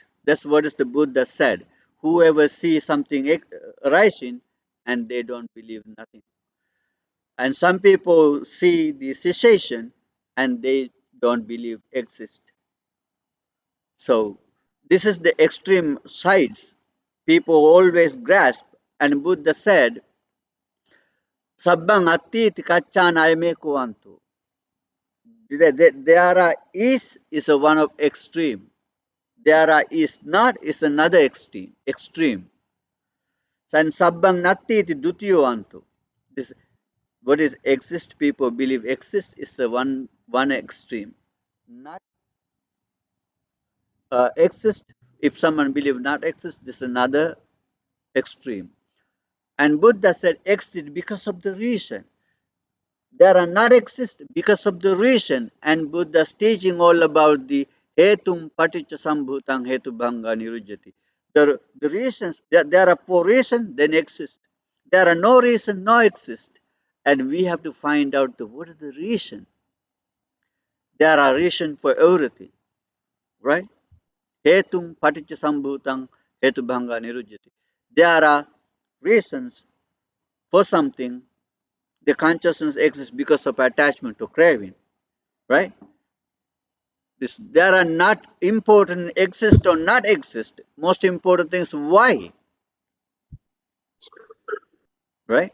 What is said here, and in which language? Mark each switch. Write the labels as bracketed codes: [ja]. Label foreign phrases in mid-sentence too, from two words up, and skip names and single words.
[en] That's what is the Buddha said. Whoever sees something arising and they don't believe nothing. And some people see the cessation and they don't believe exist. So this is the extreme sides people always grasp. And Buddha said, [pi] Sabbang atti tikachan aime kuantu. [en] There is a one of extreme. There is not is another extreme. Extreme. [pi] And sabbang natti iti dutiyo antu. [en] This what is exist people believe exist is a one extreme. Not exist if someone believe not exist this is another extreme. And Buddha said exist because of the reason. There are not exist because of the reason. And Buddha's teaching all about the [pi] hetum paticca sambhutang hetu bhanga nirujjati. [en] The reasons, there are four reasons, then exist. There are no reason, no exist. And we have to find out what is the reason. There are reasons for everything, right? [pi] Hetum paticca sambhutang hetu bhanga nirujjati. [en] There are reasons for something. The consciousness exists because of attachment to craving, right? There are not important exist or not exist. Most important things why, right?